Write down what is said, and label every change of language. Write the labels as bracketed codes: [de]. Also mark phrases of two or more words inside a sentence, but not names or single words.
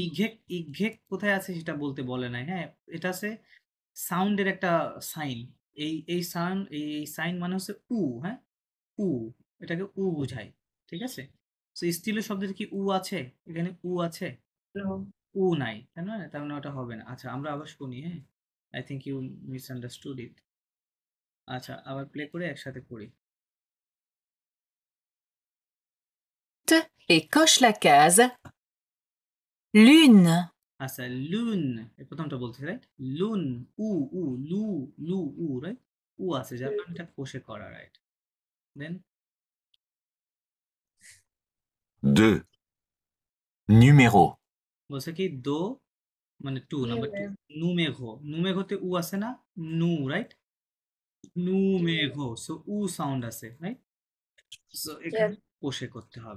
[bn] ইঘেক ইঘেক কোথায় আছে সেটা বলতে বলে নাই। হ্যাঁ এটা আছে সাউন্ডের একটা সাইন, এই সাউন্ড এই সাইন মানে হচ্ছে উ, হ্যাঁ উ, এটাকে উ বোঝায়, ঠিক আছে। তো স্টিলো শব্দের কি উ আছে? এখানে উ আছে, [en] no, [bn] উ নাই, তাই না? তার মানে ওটা হবে না। আচ্ছা আমরা আবার শুনি, হ্যাঁ [en] I think you misunderstood it. [bn] আচ্ছা আবার প্লে করে একসাথে করি। [fr] et coche la case lune, [bn] আচ্ছা লুন, এই প্রথমটা বলছি রাইট, লুন, উ উ লু লু উ রাইট, উ আছে যার কারণে এটা কোষে করা, রাইট। [en] দেন [fr] 2, numéro, [bn] বলছে কি দো মানে টু, [en] number two, [bn] নুমেঘ, নুমেঘতে উ আছে না, নু রাইট, নুমেঘ, সো উ সাউন্ড আছে রাইট, সো এখানে কোষে করতে হবে।